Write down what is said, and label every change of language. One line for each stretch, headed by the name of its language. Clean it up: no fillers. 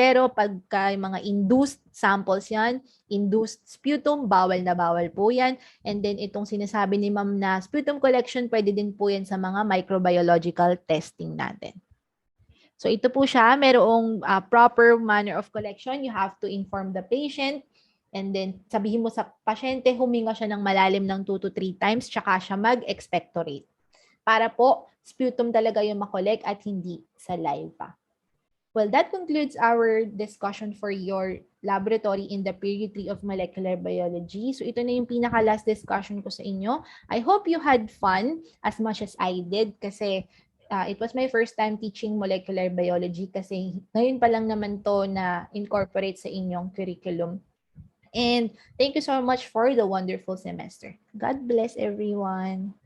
Filipino: Pero pagka mga induced samples yan, induced sputum, bawal na bawal po yan. And then itong sinasabi ni ma'am na sputum collection, pwede din po yan sa mga microbiological testing natin. So ito po siya, merong
English: proper manner of collection. You have to inform the patient.
Filipino: And then, sabihin mo sa pasyente, huminga siya ng malalim ng 2 to 3 times, tsaka siya mag-expectorate. Para po, sputum talaga yung makolek at hindi saliva.
English: Well, that concludes our discussion for your laboratory in the period 3 of molecular biology.
Filipino: So, ito na yung pinaka-last discussion ko sa inyo.
English: I hope you had fun as much as I did kasi it was my first time teaching molecular biology
Filipino: kasi ngayon pa lang naman to na incorporate sa inyong curriculum.
English: And thank you so much for the wonderful semester. God bless everyone.